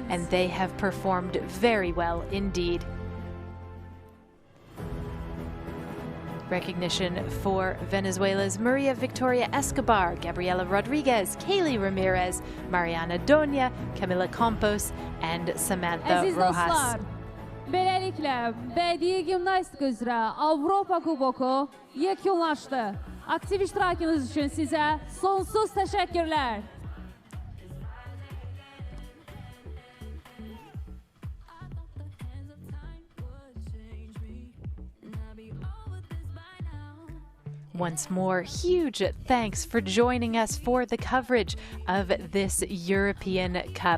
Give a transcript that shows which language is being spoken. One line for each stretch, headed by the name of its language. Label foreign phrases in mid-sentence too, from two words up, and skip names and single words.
English: and they have performed very well indeed. Recognition for Venezuela's Maria Victoria Escobar, Gabriela Rodriguez, Kaylee Ramirez, Mariana Donia, Camila Campos, and Samantha Aziz Rojas.
Azerbaijani: dostlar, beləliklə bədii gimnastika üzrə Avropa Kuboku yekunlaşdı. Aktiv iştirakınız üçün sizə sonsuz təşəkkürlər.
English: Once more, huge thanks for joining us for the coverage of this European Cup.